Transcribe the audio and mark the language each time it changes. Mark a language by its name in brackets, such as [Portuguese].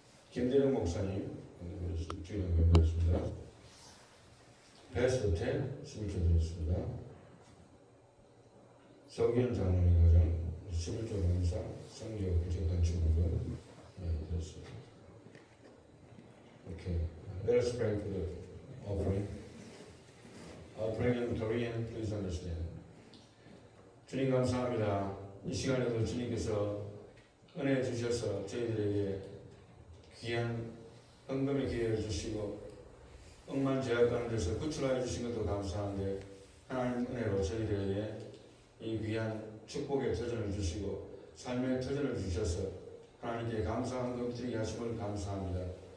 [Korean] 김대령 목사님 언급되었습니다. 베스트 10 11조 드렸습니다. 서기현 장로님 가정 11조 감사 성교 구체 건축물은 드렸습니다. [English] Okay, let us pray for the offering. Praying in Korean, please understand. [Korean] 주님 감사합니다. 이 시간에도 주님께서 은혜 주셔서 저희들에게 귀한 헌금의 기회를 주시고 억만 제약 가운데서 구출하여 주신 것도 감사한데 하나님 은혜로 저희들에게 이 귀한 축복의 터전을 주시고 삶의 터전을 주셔서 하나님께 감사 헌금 드리게 하심을 감사합니다.